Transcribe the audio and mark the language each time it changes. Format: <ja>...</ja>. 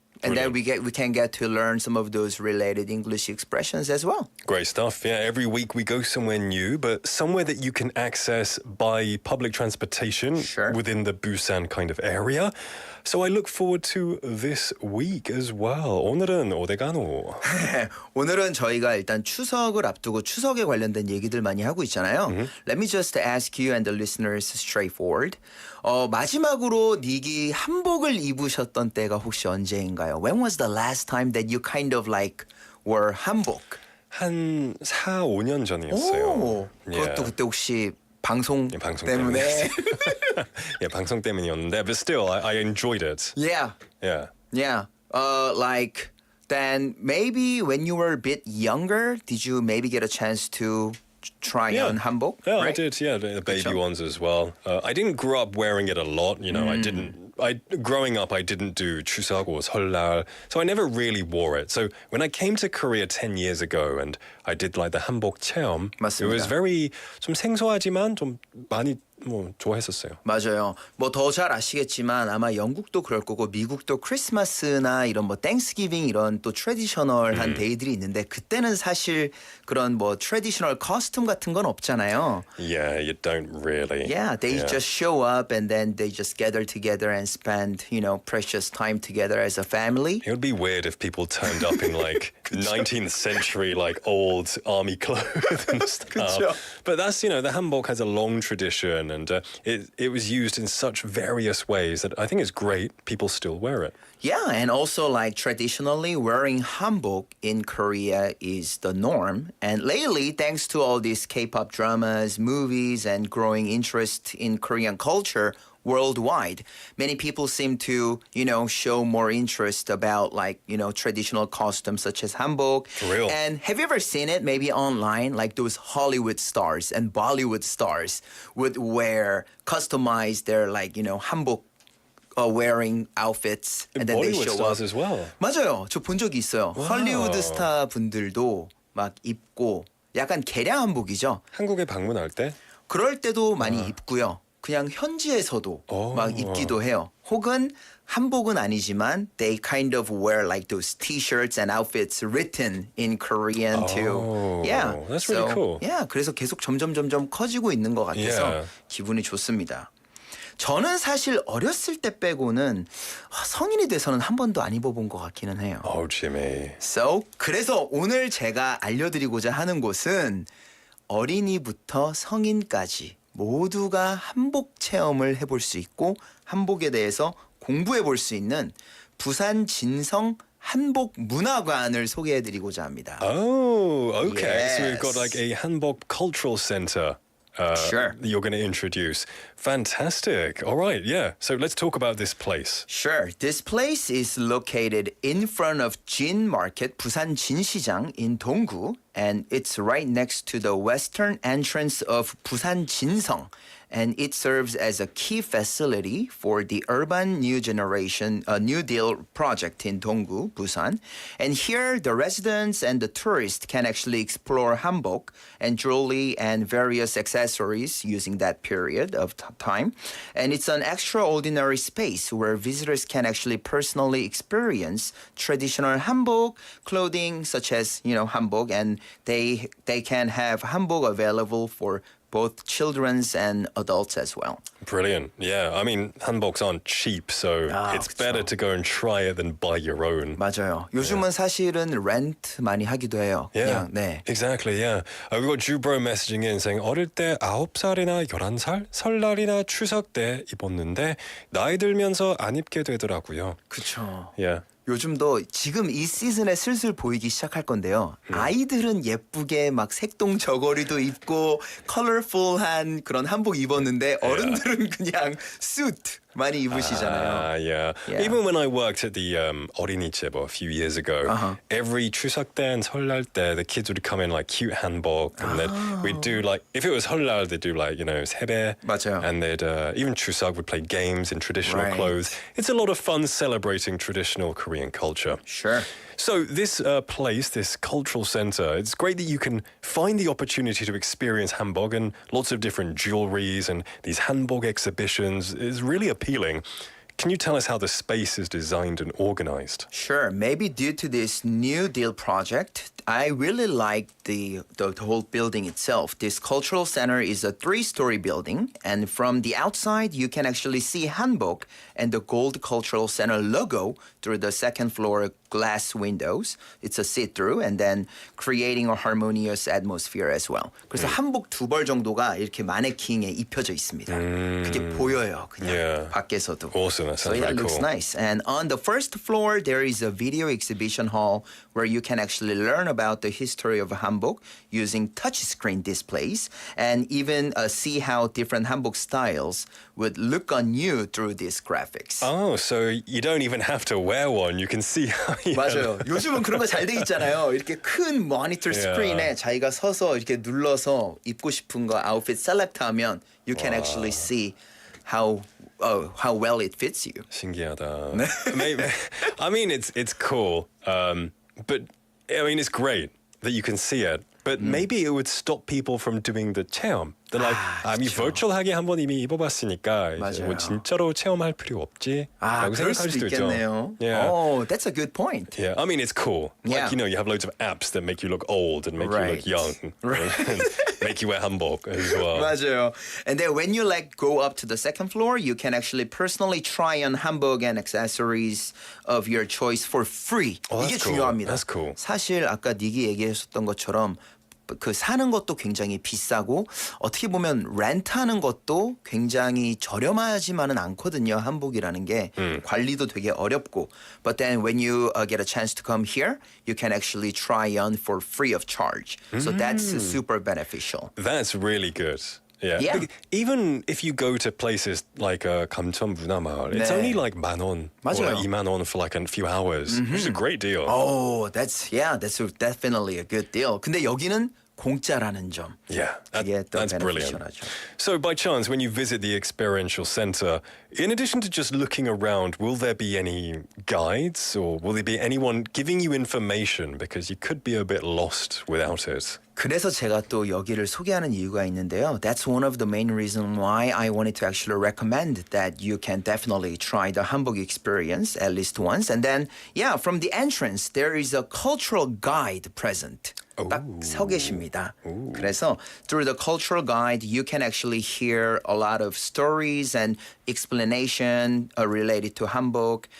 <en>And then we can get to learn some of those related English expressions as well. Great stuff. Yeah, every week we go somewhere new, but somewhere that you can access by public transportation within the Busan kind of area. So I look forward to this week as well.</en> <ko>오늘은 오데가노. 오늘은 저희가 일단 추석을 앞두고 추석에 관련된 얘기들 많이 하고 있잖아요.</ko> <en>Let me just ask you and the listeners straightforward.</en> <ko>마지막으로 닉이 한복을 입으셨던 때가 혹시 언제인가요?</ko> <en>When was the last time that you kind of like wore 한복?</en> <ko>한 4, 5년 전이었어요. 오, 그것도 그때 혹시 방송 때문에? 예, 방송 때문이었는데,</ko> <en>but still, I enjoyed it. Yeah. Yeah. Yeah. Like, then maybe when you were a bit younger, did you maybe get a chance to try on hanbok? Yeah, right? I did. Yeah, the baby ones as well. I didn't grow up wearing it a lot. Growing up, I didn't do 추석 or 설날, so I never really wore it. So when I came to Korea 10 years ago and I did like the 한복 체험,</en> <ko>맞습니다.</ko> <en>it was very</en> <ko>좀 생소하지만 좀 많이 좋아했었어요. 맞아요. 뭐 더 잘 아시겠지만 아마 영국도 그럴 거고 미국도 크리스마스나 이런 뭐 땡스기빙 이런 또 트래디셔널한 데이들이 있는데 그때는 사실 그런 뭐 트래디셔널 커스텀 같은 건 없잖아요.</ko> <en>Yeah, you don't really. Yeah, they just show up and then they just gather together and spend, precious time together as a family. It would be weird if people turned up in like 19th century like old army clothes and stuff. But that's, the hanbok has a long tradition and it was used in such various ways that I think it's great people still wear it. Yeah, and also like traditionally wearing hanbok in Korea is the norm. And lately, thanks to all these K-pop dramas, movies, and growing interest in Korean culture worldwide, many people seem to, show more interest about like, traditional costumes such as hanbok. For real. And have you ever seen it maybe online? Like those Hollywood stars and Bollywood stars would customize their like, hanbok wearing outfits and then they Bollywood show stars up. as well.</en> <ko>맞아요. 저 본 적이 있어요. 헐리우드 스타 분들도 막 입고 약간 개량 한복이죠. 한국에 방문할 때? 그럴 때도 많이 입고요. 그냥 현지에서도 막 입기도 해요. 혹은 한복은 아니지만</ko> <en>they kind of wear like those t-shirts and outfits written in Korean too. Yeah. That's really cool. Yeah.</en> <ko>그래서 계속 점점 커지고 있는 것 같아서 기분이 좋습니다. 저는 사실 어렸을 때 빼고는 성인이 돼서는 한 번도 안 입어본 것 같기는 해요.</ko> <en>Oh, Jimmy.</en> <ko>So, 그래서 오늘 제가 알려드리고자 하는 곳은 어린이부터 성인까지 모두가 한복 체험을 해볼 수 있고 한복에 대해서 공부해 볼 수 있는 부산 진성 한복 문화관을 소개해드리고자 합니다.</ko> <en>Oh, okay. Yes. So we've got like a hanbok cultural center. Sure. That you're going to introduce. Fantastic. All right, yeah. So let's talk about this place. Sure. This place is located in front of Jin Market, Busan 진시장 in Donggu, and it's right next to the western entrance of Busan 진성. And it serves as a key facility for the urban new generation New Deal project in Donggu, Busan. And here, the residents and the tourists can actually explore hanbok and jewelry and various accessories using that period of time. And it's an extraordinary space where visitors can actually personally experience traditional hanbok clothing, such as hanbok, and they can have hanbok available for both children's and adults as well. Brilliant. Yeah, I mean, hanboks aren't cheap, so it's better to go and try it than buy your own. 맞아요. 요즘은 사실은 렌트 많이 하기도 해요. Yeah, 그냥, 네. exactly, yeah. We've got Jubro messaging in saying</en> <ko>어릴 때 9살이나 11살?</ko> <en>설날이나 추석 때 입었는데 나이 들면서 안 입게 되더라고요. 그쵸. Yeah. 요즘도 지금 이 시즌에 슬슬 보이기 시작할 건데요. 아이들은 예쁘게 막 색동 저고리도 입고 컬러풀한 그런 한복 입었는데 어른들은 그냥 수트 많이 입으시잖아요. Yeah. Even when I worked at the 어린이집 a few years ago, every 추석 때 and 설날 때, the kids would come in like cute hanbok, and then we'd do like, if it was 설날, they'd do like, you know, 세배, 맞아요. and they'd even 추석 would play games in traditional clothes. It's a lot of fun celebrating traditional Korean culture. Sure. So this place, this cultural center, it's great that you can find the opportunity to experience hanbok and lots of different jewelries and these hanbok exhibitions is really appealing. Can you tell us how the space is designed and organized? Sure. Maybe due to this New Deal project, I really like the whole building itself. This cultural center is a 3-story building, and from the outside, you can actually see hanbok and the Gold Cultural Center logo through the second floor glass windows. It's a see-through, and then creating a harmonious atmosphere as well.</en> <ko>그래서 한복 2벌 정도가 이렇게 마네킹에 입혀져 있습니다. 그게 보여요, 그냥 밖에서도.</ko> <en>Awesome. That So sounds yeah, really it looks cool. nice. And on the first floor, there is a video exhibition hall where you can actually learn about the history of hanbok using touchscreen displays and even see how different hanbok styles would look on you through these graphics. Oh, so you don't even have to wear one. You can see how you</en> <ko>맞아요. 요즘은 그런 거 잘 돼 있잖아요. 이렇게 큰 모니터 스크린에 자기가 서서 이렇게 눌러서 입고 싶은 거 아웃핏 셀렉트하면</ko> <en>you can actually see how well it fits you.</en> <ko>신기하다.</ko> <en>Maybe, I mean, it's cool, but I mean, it's great that you can see it. But maybe it would stop people from doing the 체험. They're like,</en> <ko>이 virtual하게 한번 이미 입어봤으니까 이제 뭐 진짜로 체험할 필요 없지? 라고 그럴 수도 수도 있죠. 있겠네요.</ko> <en>Yeah. Oh, that's a good point. Yeah, I mean, it's cool. Yeah. Like, you know, you have loads of apps that make you look old and make you look young. And make you wear hanbok as well.</en> <ko>맞아요.</ko> <en>And then when you like go up to the second floor, you can actually personally try on hanbok and accessories of your choice for free. Oh,</en> <ko>이게</ko> <en>that's cool.</en> <ko>중요합니다.</ko> <en>That's cool.</en> <ko>사실 아까 닉이 얘기했었던 것처럼 그 사는 것도 굉장히 비싸고 어떻게 보면 렌트하는 것도 굉장히 저렴하지만은 않거든요. 한복이라는 게 관리도 되게 어렵고.</ko> <en>But then when you get a chance to come here, you can actually try on for free of charge. So that's super beneficial. That's really good. Yeah. Even if you go to places like 감천 문화마을, it's only like 10,000원 or like 20,000원 for like a few hours, which is a great deal. Oh, that's definitely a good deal.</en> <ko>근데 여기는 공짜라는 점.</ko> <en>Yeah,</en> <ko>그게 더</ko> <en>that's brilliant.</en> <ko>beneficial하죠.</ko> <en>So by chance, when you visit the experiential center, in addition to just looking around, will there be any guides or will there be anyone giving you information? Because you could be a bit lost without it.</en> <ko>그래서 제가 또 여기를 소개하는 이유가 있는데요.</ko> <en>That's one of the main reasons why I wanted to actually recommend that you can definitely try the hanbok experience at least once. And then, from the entrance, there is a cultural guide present.</en> <ko>딱 서 계십니다. 그래서</ko> <en>through the cultural guide, you can actually hear a lot of stories and explanation related to hanbok.</en>